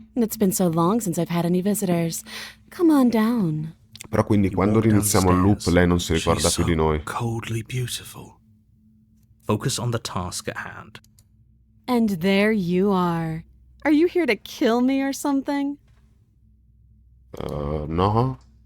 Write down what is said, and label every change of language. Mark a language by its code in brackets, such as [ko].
[en] It's been so long since I've had any visitors. Come on down. [it] Però quindi quando riniziamo il loop lei non si ricorda più di noi. [en] Coldly beautiful. Focus on the task at hand. And there you are. Are you here to kill me or something? No.